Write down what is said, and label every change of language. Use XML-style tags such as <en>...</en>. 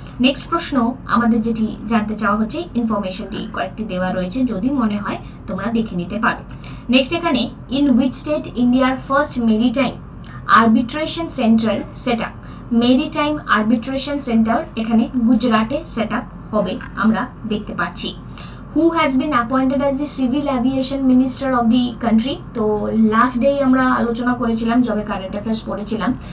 <bn>Next প্রশ্ন আমাদের যেটি জানতে চাওয়া হচ্ছে, ইনফরমেশনটি কয়েকটি দেওয়া রয়েছে, যদি মনে হয় তোমরা দেখে নিতে পারো।</bn> <en>Next, এখানে in which state ইন্ডিয়ার first maritime arbitration centre set up?</en> <bn>Maritime arbitration centre এখানে গুজরাটে সেট আপ হবে, আমরা দেখতে পাচ্ছি।</bn> <en>Who has been appointed as the civil aviation minister of the country?</en> <bn>তো লাস্ট ডে আমরা আলোচনা করেছিলাম যবে কারেন্ট অ্যাফেয়ার্স পড়েছিলাম।</bn>